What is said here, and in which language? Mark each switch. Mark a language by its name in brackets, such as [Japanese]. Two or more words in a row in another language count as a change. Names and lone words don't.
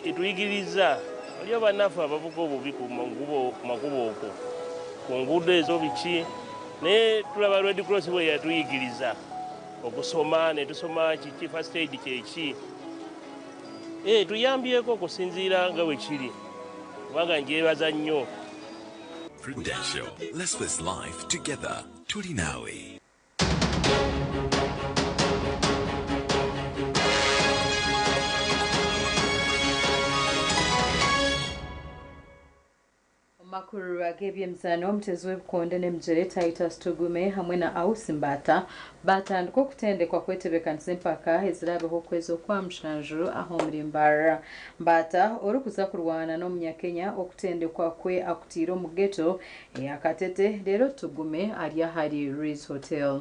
[Ganda] etuyigiriza waliyo bannafu abavuga obubi ku makubo okwo ku nguudo ezo biki naye tulaba Red Cross bwe yatuyigiriza okusoma ne tusoma kiki [English] first aid [Ganda] kyeki tuyambyeko okusinziira nga bwe kiri kubanga njebaza nnyo. [English] Prudential, let's face life together. [Ganda] Tuli nawe. Makuru ag'ebyemizannyo omutezi w'ebikonde n'emigyere Titus Tugume hamwe na Ausi Mbata batandika okutendekwa kwetebekanisa empaka ezirabeho okwezi okwamushanju aho muri Mbarara. [Nyankole] Mbata orikuza kurwana n'omunyakenya okutendekwa kwe akutiire omu ghetto eyakatete leero Tugume ari ahari Riz Hotel.